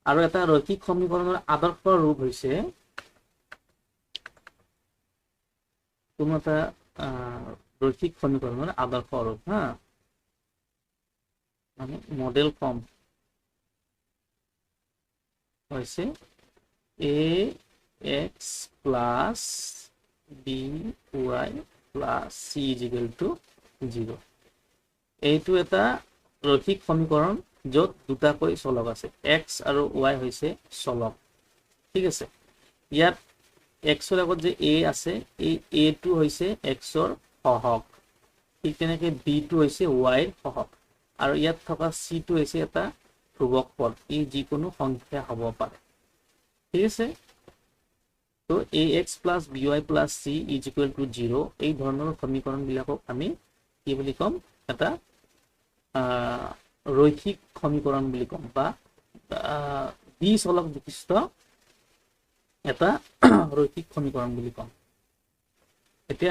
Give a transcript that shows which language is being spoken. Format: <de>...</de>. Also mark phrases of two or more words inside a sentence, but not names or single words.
<as>আৰু এটা ৰৈখিক সমীকৰণৰ আদৰ্শ ৰূপ হৈছে কোনো এটা ৰৈখিক সমীকৰণৰ আদৰ্শ ৰূপ হা মানে</as> <en>model form</en> <as>হৈছে</as> <en>ax plus by plus c is equal to 0</en> <as>এইটো এটা ৰৈখিক সমীকৰণ য'ত দুটাকৈ চলক আছে x আৰু y হৈছে চলক ঠিক আছে ইয়াত x ৰ আগত যে a আছে এই a টো হৈছে x ৰ সহগ ঠিক তেনেকৈ b টো হৈছে y ৰ সহগ আৰু ইয়াত থকা c টো হৈছে এটা ধ্ৰুৱক পদ ই যিকোনো সংখ্যা হ'ব পাৰে ঠিক আছে তো</as> <en>ax plus by plus c is equal to 0</en> <as>এই ধৰণৰ সমীকৰণ বিলাকক আমি কি বুলি কম এটা ৰৈখিক সমীকৰণ বুলি কম বা দ্বি চলক বিশিষ্ট এটা ৰৈখিক সমীকৰণ বুলি কম এতিয়া</as>